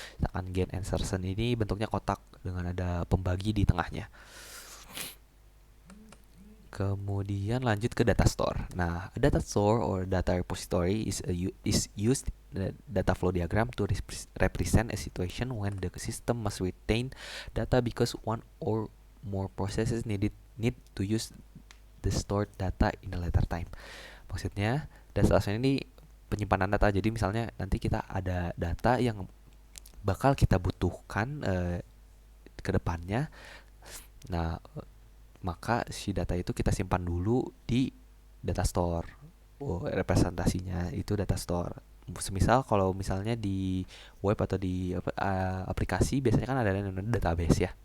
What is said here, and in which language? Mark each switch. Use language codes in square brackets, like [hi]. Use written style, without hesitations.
[id] Sedangkan Gen and Sarson ini bentuknya kotak dengan ada pembagi di tengahnya. Kemudian lanjut ke data store. [en] Nah, a data store or data repository is used data flow diagram to represent a situation when the system must retain data because one or more processes need to use the stored data in a later time. [id] Maksudnya, data store ini penyimpanan data. Jadi misalnya nanti kita ada data yang bakal kita butuhkan ke depannya. Nah, maka si data itu kita simpan dulu di data store. Representasinya itu data store. Semisal kalau misalnya di web atau di aplikasi biasanya kan ada yang namanya database ya.